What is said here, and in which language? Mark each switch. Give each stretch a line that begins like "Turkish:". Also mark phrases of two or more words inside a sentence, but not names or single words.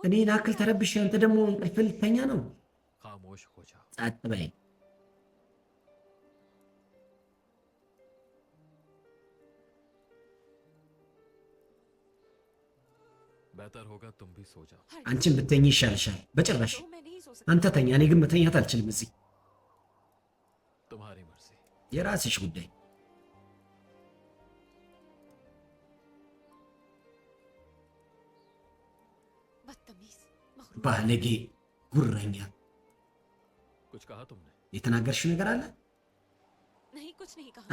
Amharic: እኔ ናክል ተረብሽ አንተ ደግሞ እንቅልፍ ልተኛ ነው?
Hindi: खामोश हो जा।
Amharic: ጸጥ በይ።
Hindi: बेहतर होगा तुम भी सो जाओ।
Amharic: አንቺን ብተኝ ይሻልሻል። በጭራሽ
Hindi: तो मैं नहीं सो सकती।
Amharic: አንተ ተኛ፣ እኔ ግን መተኛት አልችልም። እዚህ
Hindi: तुम्हारी मर्जी।
Amharic: የራስሽ ጉዳይ።
Hindi: बदतमीज, मखरूर।
Amharic: ባለጌ፣ ጉረኛ።
Hindi: कुछ कहा तुमने?
Amharic: የተናገርሽው ነገር አለ?
Hindi: नहीं कुछ नहीं कहा।